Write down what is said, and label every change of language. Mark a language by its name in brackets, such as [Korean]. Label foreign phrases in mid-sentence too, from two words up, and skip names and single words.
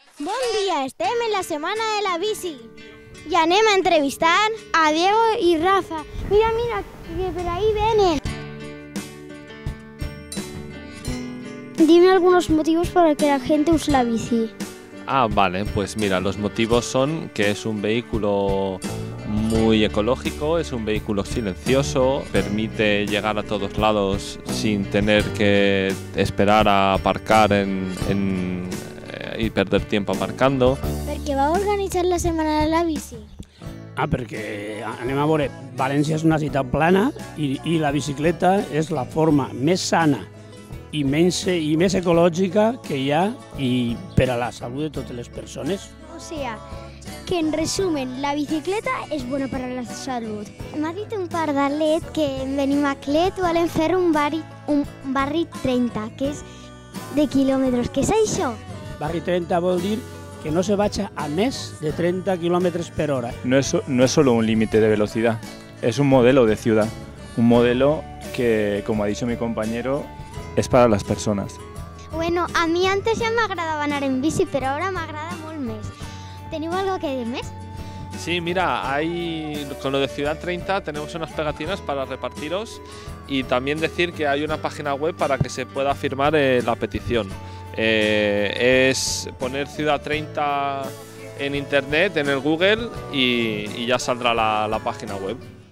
[Catalan] Bon dia, estem en la setmana de la bici i anem a entrevistar a Diego i Rafa. Mira, mira, que per ahí venen. [Spanish] Dime algunos motivos para que la gente use la bici. Vale, pues mira, los motivos son que es un vehículo muy ecológico, es un vehículo silencioso, permite llegar a todos lados sin tener que esperar a aparcar y perder tiempo aparcando. [Catalan] Per què va organitzar la setmana de la bici? Perquè anem a veure, València és una ciutat plana i la bicicleta és la forma més sana i més ecològica que hi ha i per a la salut de totes les persones. [Spanish] O sea, que en resumen, [Catalan] la bicicleta és bona per a la salut. M'ha dit un pardalet que venim a Clet i volem fer un barri 30, que és de quilòmetres. Què és això? Barri 30 vol dir que [Spanish] no se vaya [Catalan] a més de 30 km per hora. [Spanish] No es solo un límite de velocidad, es un modelo de ciudad, un modelo que, como ha dicho mi compañero, es para las personas. [Catalan] Bueno, a mi antes ja m'agradava anar en bici, però ara m'agrada molt més. ¿Teniu algo que dir més? [Spanish] Sí, mira, con lo de Ciudad 30 tenemos unas pegatinas para repartiros y también decir que hay una página web para que se pueda firmar la petición. Es poner Ciudad 30 en internet, en el Google y ya saldrá la página web.